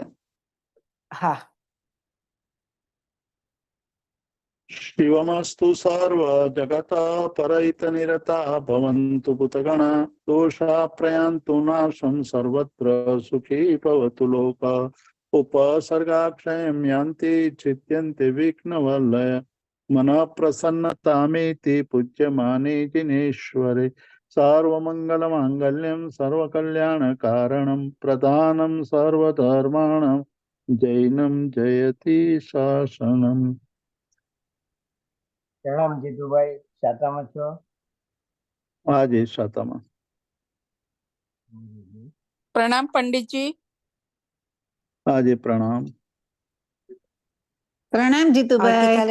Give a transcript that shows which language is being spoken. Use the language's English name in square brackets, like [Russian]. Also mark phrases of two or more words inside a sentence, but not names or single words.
[Gujarati] હા. [Sanskrit] શિવમસ્તુ સર્વ જગત પરહિત નિરતા ભવન્તુ ભૂતગણા દોષા પ્રયાન્તુ નાશં સર્વત્ર સુખી ભવતુ લોક. उपसर्गाक्षयं यान्ति चित्यन्ते विघ्नवलय मनः प्रसन्नतामेति पूज्यमाने जिनेश्वरे सर्वमङ्गलमाङ्गल्यं सर्वकल्याणकारणं प्रधानं सर्वधर्माणां जैनं जयति शासनम्. [Gujarati] પ્રણામ જીતુભાઈ, શાતામાં છો? આજે શાતામાં. પ્રણામ પંડિતજી. આજે પ્રણામ. પ્રણામ જીતુભાઈ.